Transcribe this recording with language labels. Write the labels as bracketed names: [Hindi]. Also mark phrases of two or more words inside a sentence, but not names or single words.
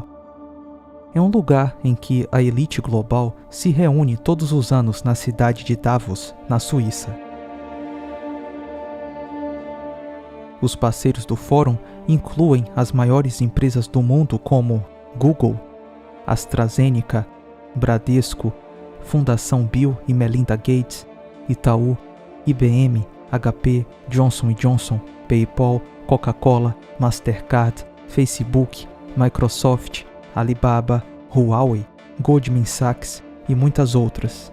[Portuguese] É um lugar em que a elite global se reúne todos os anos na cidade de Davos, na Suíça. Os parceiros do fórum incluem as maiores empresas do mundo como Google, AstraZeneca, Bradesco, Fundação Bill e Melinda Gates, Itaú, IBM, HP, Johnson & Johnson, PayPal, Coca-Cola, Mastercard, Facebook, Microsoft, Alibaba, Huawei, Goldman Sachs e muitas outras.